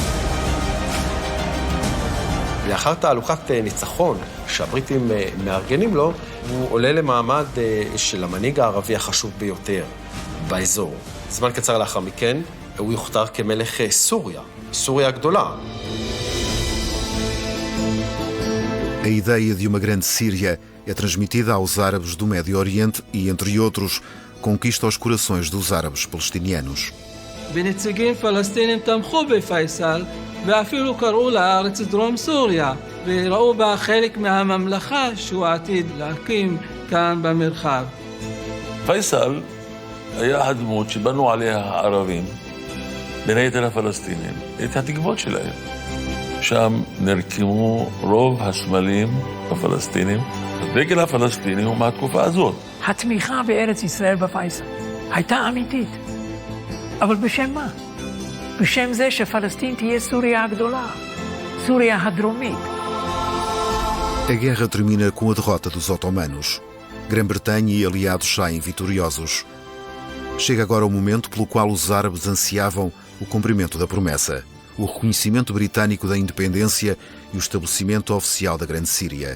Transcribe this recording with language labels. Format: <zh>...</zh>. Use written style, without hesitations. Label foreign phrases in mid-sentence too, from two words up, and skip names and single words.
<he>לאחר תהלוכת ניצחון שהבריטים מארגנים לו, הוא עולה למעמד של המנהיג הערבי החשוב ביותר באזור. זמן קצר לאחר מכן, הוא יוכתר כמלך סוריה הגדולה.</he> <pt>A ideia de uma grande Síria é transmitida aos árabes do Médio Oriente e, entre outros, conquista os corações dos árabes palestinianos.</pt> <he>ונציגים פלסטינים תמכו בפייסל, ואפילו קראו לארץ דרום סוריה, וראו בה חלק מהממלכה שהוא עתיד להקים כאן במרחב. פייסל היה הדמות שבנו עליה הערבים, בין היתר הפלסטינים, את התקוות שלהם. שם נרקמו רוב הסמלים הפלסטינים. הדגל הפלסטיני הוא מהתקופה הזאת. התמיכה בארץ ישראל בפייסל הייתה אמיתית. אבל בשם מה? בשם זה שפלסטין תהיה סוריה הגדולה, סוריה הדרומית.</he> <pt>A guerra termina com a derrota dos otomanos. Grã-Bretanha e aliados saem vitoriosos. Chega agora o momento pelo qual os árabes ansiavam o cumprimento da promessa, o reconhecimento britânico da independência e o estabelecimento oficial da Grande Síria.</pt>